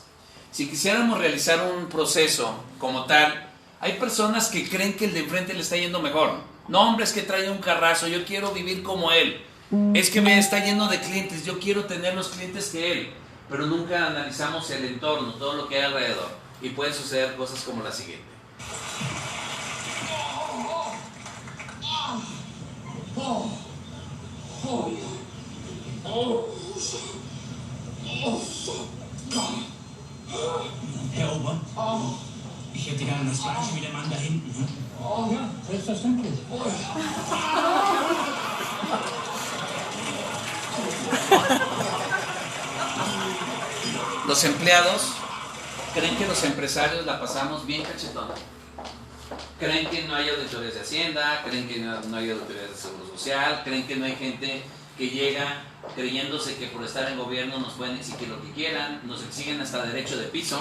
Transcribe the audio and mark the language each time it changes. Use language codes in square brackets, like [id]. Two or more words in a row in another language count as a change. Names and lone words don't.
[es] Si quisiéramos realizar un proceso como tal, hay personas que creen que el de enfrente le está yendo mejor. No, hombre, es que trae un carrazo, yo quiero vivir como él. Es que me está lleno de clientes, yo quiero tener los clientes que él. Pero nunca analizamos el entorno, todo lo que hay alrededor. Y pueden suceder cosas como la siguiente. [de] Herr Ober, ich hätte gerne das gleiche wie der Mann da hinten. Ne? Ja, selbstverständlich. [es] Los empleados creen que los empresarios la pasamos bien cachetona. Creen que no hay auditorías de Hacienda, creen que no hay auditorías de Seguro Social, creen que no hay gente que llega creyéndose que por estar en gobierno nos pueden exigir lo que quieran, nos exigen hasta derecho de piso.